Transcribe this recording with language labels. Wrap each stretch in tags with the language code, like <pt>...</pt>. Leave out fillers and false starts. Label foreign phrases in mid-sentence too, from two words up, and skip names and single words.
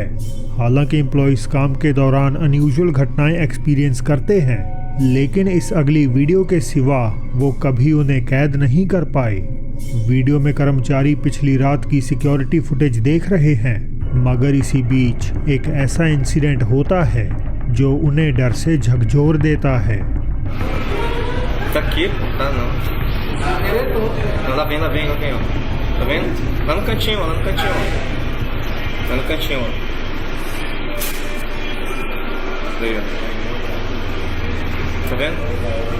<hi>हालांकि एम्प्लॉइज काम के दौरान अनयूजुअल घटनाएं एक्सपीरियंस करते हैं, लेकिन इस अगली वीडियो के सिवा वो कभी उन्हें कैद नहीं कर पाए। वीडियो में कर्मचारी पिछली रात की सिक्योरिटी फुटेज देख रहे हैं, मगर इसी बीच एक ऐसा इंसिडेंट होता है जो उन्हें डर से झकझोर देता है।</hi> <pt>Tá aqui? Ah, não. Não, lá vem, ó. Tá vendo? Lá no cantinho, ó. Aí, ó. Tá vendo?</pt>